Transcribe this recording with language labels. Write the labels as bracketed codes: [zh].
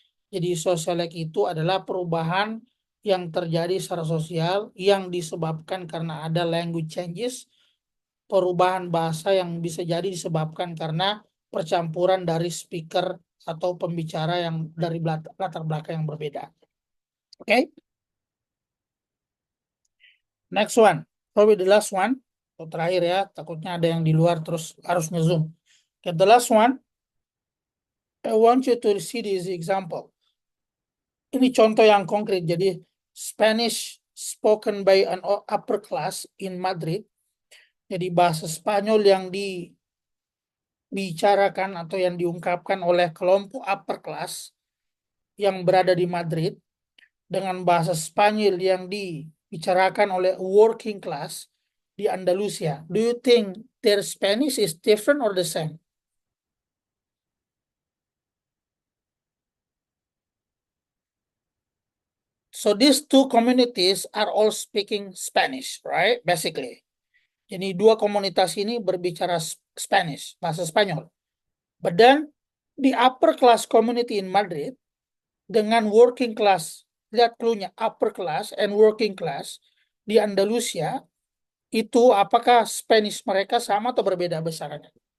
[id] Jadi sosiolek itu adalah perubahan yang terjadi secara sosial yang disebabkan karena ada language changes, perubahan bahasa yang bisa jadi disebabkan karena percampuran dari speaker atau pembicara yang dari latar belakang yang berbeda. Oke? [en] Next one. Probably the last one. [id] Terakhir ya, takutnya ada yang di luar terus harus nge-zoom. [en] Okay, the last one. I want you to see this example. [id] Ini contoh yang konkret. [en] Jadi Spanish spoken by an upper class in Madrid. [id] Jadi bahasa Spanyol yang dibicarakan atau yang diungkapkan oleh kelompok upper class yang berada di Madrid dengan bahasa Spanyol yang dibicarakan oleh working class di Andalusia. [en] Do you think their Spanish is different or the same? So these 2 communities are all speaking Spanish, right? Basically. [id] Jadi 2 komunitas ini berbicara Spanish, bahasa Spanyol. [en] But then the upper class community in Madrid [id] dengan working class, lihat clue-nya, upper class and working class di Andalusia, itu apakah Spanish mereka sama atau berbeda besarannya?